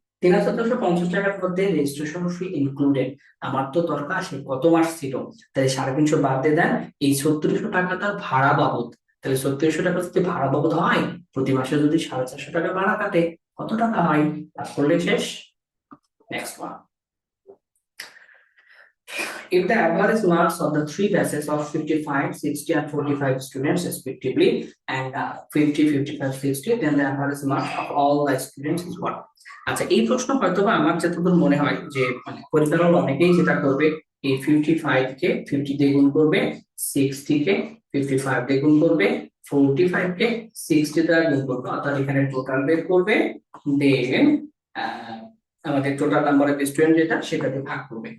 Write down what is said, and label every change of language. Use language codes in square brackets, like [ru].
[bn] 3750 টাকার মধ্যে registration fee included. আমার তো দরকার সে কত মাস ছিল, তাই 350 বাদ দিয়ে দেন, এই 3600 টাকা তার ভাড়া বাবদ। তাহলে 3600 টাকা যদি ভাড়া বাবদ হয়, প্রতি মাসে যদি 450 টাকা ভাড়া কাটে, কত টাকা হয়? তার করলে শেষ। Next one. [en] If the average marks of the three batches of 55, 60 and 45 students respectively and 50, 55, 60, then the average mark of all the students is what? [bn] আচ্ছা, এই প্রশ্ন হয়তোবা আমার যতদূর মনে হয় যে মানে পরীক্ষার অনেকেই যেটা করবে, এই 55 কে 50 দিয়ে গুণ করবে, 60 কে 55 দিয়ে গুণ করবে, 45 কে 60 দ্বারা গুণ করবে, অর্থাৎ এখানে টোটাল বের করবে, দেন আমাদের টোটাল নাম্বার অফ স্টুডেন্ট যেটা সেটাকে ভাগ করবে।